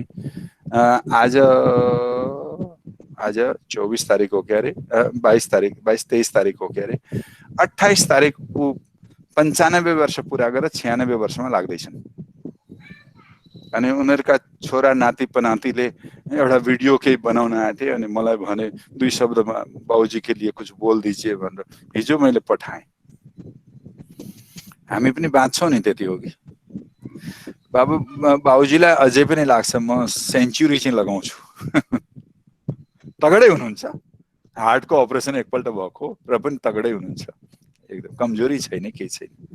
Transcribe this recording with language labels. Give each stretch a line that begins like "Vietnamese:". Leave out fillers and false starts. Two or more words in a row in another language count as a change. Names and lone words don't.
Hindi: आज 24 तारिक हो क्या अरे, 22-23 तारिक हो क्या अरे।
Nepali: 28 तारिक ऊ 95 वर्ष पुरा गरेर 96 वर्षमा लाग्दैछन्। अनि उनीहरूका छोरा नाति पनातीले एउटा भिडियो केही बनाउन आएको थिए, अनि मलाई भने 2 शब्दमा
Hindi: बाबुजी के लिए कुछ बोल दीजिए
Nepali: भनेर हिजो मैले पठाएँ। हामी पनि बाँच्छौँ नि, त्यति हो कि? बाबुजीलाई अझै पनि लाग्छ म सेन्चुरी चाहिँ लगाउँछु। तगडै हुनुहुन्छ, हार्टको अपरेसन एकपल्ट भएको र पनि तगडै हुनुहुन्छ, एकदम कमजोरी छैन, केही छैन।